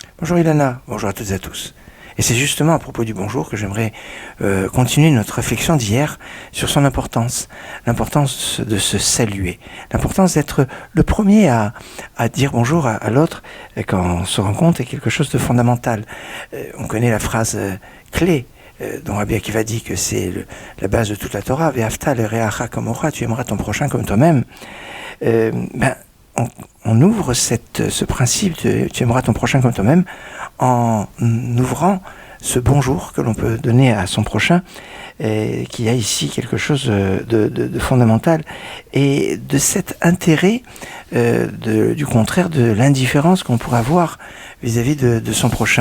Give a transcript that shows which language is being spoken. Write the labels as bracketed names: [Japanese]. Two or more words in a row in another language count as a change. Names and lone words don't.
[French] Bonjour Ilana, bonjour à toutes et à tous. Et c'est justement à propos du bonjour que j'aimerais continuer notre réflexion d'hier sur son importance. L'importance de se saluer. L'importance d'être le premier à dire bonjour à l'autre quand on se rencontre est quelque chose de fondamental. On connaît la phrase clé dont Rabbi Akiva dit que c'est la base de toute la Torah. [Hebrew] ואהבת לרעך כמוך, [French] tu aimeras ton prochain comme toi-même. On ouvre ce principe de tu aimeras ton prochain comme toi-même en ouvrant ce bonjour que l'on peut donner à son prochain, qu'il y a ici quelque chose de fondamental, et de cet intérêt du contraire de l'indifférence qu'on pourrait avoir vis-à-vis de son prochain.